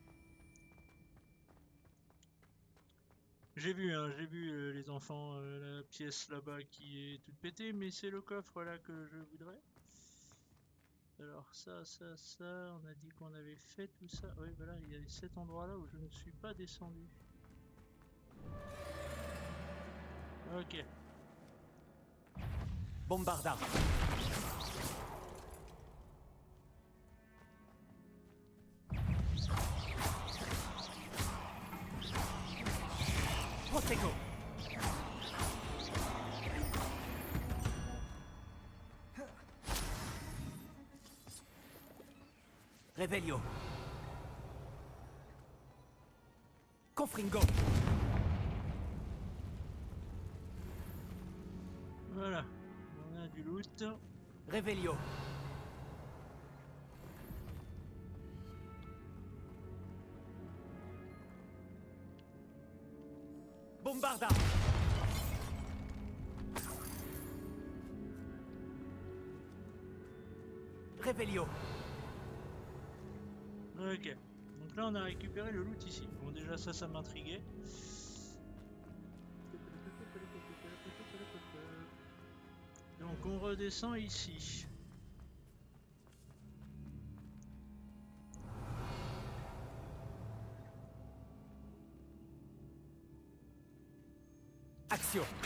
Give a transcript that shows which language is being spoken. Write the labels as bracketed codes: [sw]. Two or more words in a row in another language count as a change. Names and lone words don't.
[fr] J'ai vu les enfants, la pièce là-bas qui est toute pétée, mais c'est le coffre là que je voudrais. Alors ça, on a dit qu'on avait fait tout ça. Oui, voilà, il y a cet endroit là où je ne suis pas descendu. Ok. Bombarda. Protego. Revelio. Confringo. Voilà, on a du loot. Revelio. Bombarda. Revelio. Ok. Donc là, on a récupéré le loot ici. Bon, déjà, ça m'intriguait. Donc, on redescend ici. Action.